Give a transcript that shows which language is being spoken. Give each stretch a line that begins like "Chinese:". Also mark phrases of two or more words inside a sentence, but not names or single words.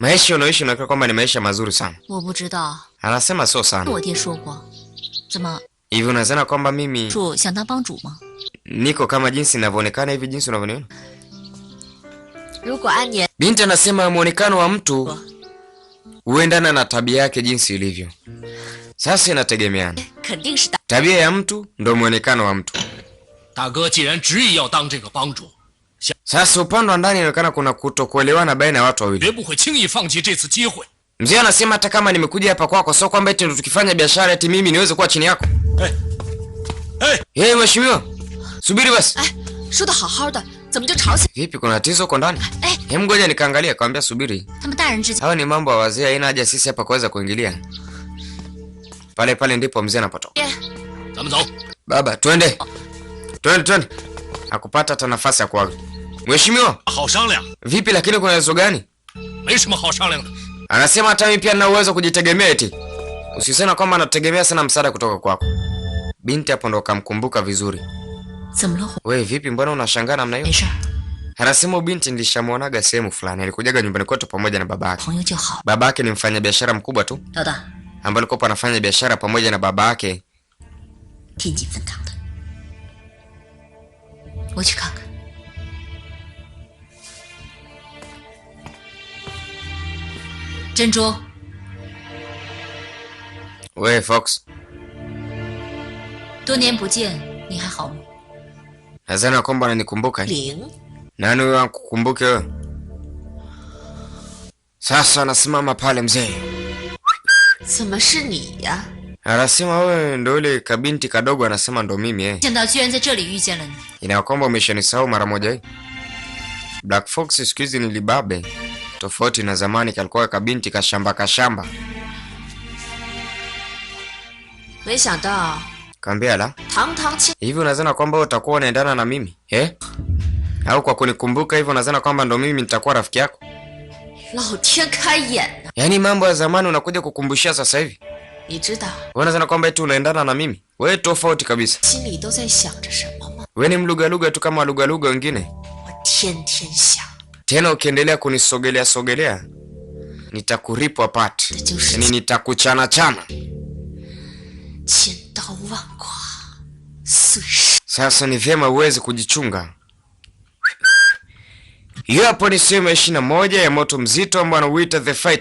Swahili: Maisha unaoishi inaonekana kwamba ni maisha mazuri sana.
Chinese: 我不知道，
Swahili: Anasema sio sana.
Chinese: 我爹说过。怎么，
Swahili: Hivi unazana kwamba mimi
Chinese: 主想当帮主吗？
Swahili: niko kama jinsi ninavyoonekana hivi jinsi unavyoniona?
Chinese: 如果安年
Swahili: Binti anasema muonekano wa mtu huendana na tabia yake jinsi ilivyo. Sasa inategemeana.
Chinese: 肯定是大，
Swahili: Tabia ya mtu ndo muonekano wa mtu.
Chinese: 大哥既然执意要当这个帮主，
Swahili: Sasa upande wa ndani inaonekana kuna kutokuelewana baina ya watu wawili.
Chinese: 绝不会轻易放弃这次机会。
Swahili: Mzee anasema hata kama nimekuja hapa kwako sio kwamba eti ndo tukifanya biashara eti mimi niweze kuwa chini yako. Mheshimiwa. Subiri basi.
Chinese: 说的好好的，怎么就吵起？
Swahili: Vipi kuna tatizo huko ndani? Hem, ngoja nikaangalia, kaambia subiri.
Chinese: 他们大人之间
Swahili: Hawa ni mambo ya wazee, haina haja sisi hapa kuweza kuingilia. Pale ndipo mzee anapotoka.
Chinese: 咱们走。
Swahili: Baba, twende. Twende. Hakupata hata nafasi ya kuaga. Mheshimiwa,
Chinese: 好商量，
Swahili: vipi lakini kuna tatizo gani?
Chinese: 没什么好商量的。
Swahili: Anasema hata mimi pia nina uwezo kujitegemea eti. Usisema kwamba anategemea sana msaada kutoka kwako. Binti hapo ndo kamkumbuka vizuri.
Chinese: 怎么了？
Swahili: Wewe vipi, mbona unashangaa namna hiyo?
Chinese: 没事儿，
Swahili: Anasema binti nilishamuonaga sehemu fulani. Alikujaga nyumbani kwetu pamoja na babake.
Chinese: 朋友就好。
Swahili: Babake ni mfanyabiashara mkubwa tu,
Chinese: 老大， ambaye alikuwa anafanya biashara pamoja na babake. 天津分厂的，我去看看。珍珠，
Swahili: Wewe Fox,
Chinese: 多年不见，你还好吗？
Swahili: nadhani kwamba unanikumbuka.
Chinese: 灵，
Swahili: Nani wewe akukumbuke wewe? Sasa anasimama pale mzee.
Chinese: 怎么是你呀？
Swahili: Anasema wewe ndio yule kabinti kadogo, anasema ndo mimi
Chinese: 没想到居然在这里遇见了你。
Swahili: Ina kwamba umeshanisahau mara moja hii. Black Fox siku hizi ni libabe. Tofauti na zamani kalikuwa kabinti kashamba.
Chinese: 没想到
Swahili: Kaambia la,
Chinese: 堂堂清
Swahili: hivi unadhani kwamba utakuwa unaendana na mimi? Au kwa kunikumbuka hivyo unadhani kwamba ndo mimi nitakuwa rafiki yako?
Chinese: 老天开眼呐！
Swahili: Yaani mambo ya zamani unakuja kukumbushia sasa hivi?
Chinese: 你知道
Swahili: Wewe unadhani kwamba eti unaendana na mimi? Wewe tofauti kabisa.
Chinese: 心里都在想着什么吗？
Swahili: Wewe ni mlugaluga tu kama walugaluga wengine.
Chinese: 我天天想，
Swahili: Tena ukiendelea kunisogelea nitakuripo apart. Yaani nitakuchana.
Chinese: 千刀万剐，碎尸。
Swahili: Sasa ni vyema uweze kujichunga. Hiyo hapo ni sehemu ya 21 ya Moto Mzito ambao anauita The Fight.